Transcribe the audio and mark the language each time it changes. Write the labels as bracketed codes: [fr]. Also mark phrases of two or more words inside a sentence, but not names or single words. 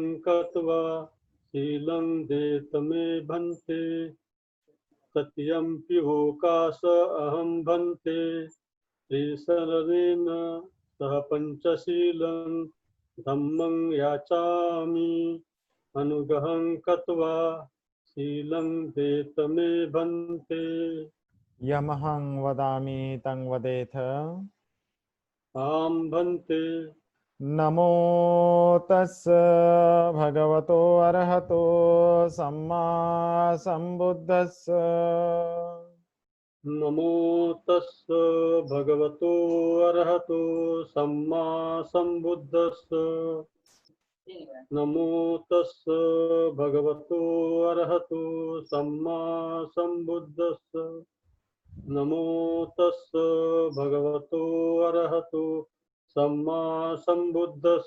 [pi] कत्वा शीलं देत मे भन्ते तत्यम्पि होकास अहं भन्ते ईशरणेन सह पञ्चशीलं धम्मं याचामि अनुगहं कत्वा शीलं देत मे भन्ते यमहं वदामि तं वदेथ। आं भन्ते नमो तस् भगवतो अरहतो सम्मा सम्बुद्धस्स। नमो तस्स भगवतो अरहतो सम्मा सम्बुद्धस्स नमो तस्स भगवतो अरहतो सम्मा सम्बुद्धस्स नमो तस्स भगवतो अरहतो सम्मा सम्बुद्धस्स